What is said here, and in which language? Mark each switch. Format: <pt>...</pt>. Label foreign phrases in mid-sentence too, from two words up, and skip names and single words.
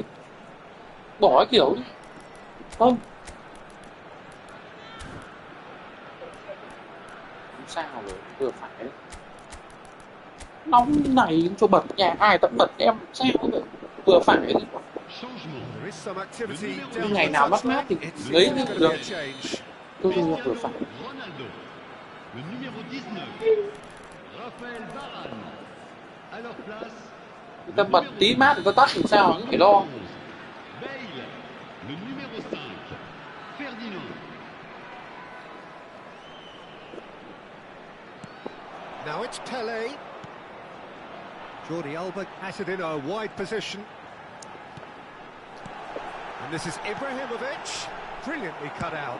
<vi>Bỏ cái kiểu đi. Không. Sao rồi, vừa phải đấy. Nóng như này cho bật, nhà ai tận bật em sao vậy? Vừa phải đấy. Nhưng ngày nào mát mát thì lấy được. Tôi vừa phải.</vi> <fr>Le numéro 19. Raphaël Varane. À leur place.</fr> <vi>Người ta bật tí mát thì ta tắt thì sao, không phải lo.</vi> <fr>Bale. Le numéro 5. Ferdinand.</fr> <en>Now it's Pele. Jordi Alba has it in a wide position. And this is Ibrahimovic, brilliantly cut out.</en>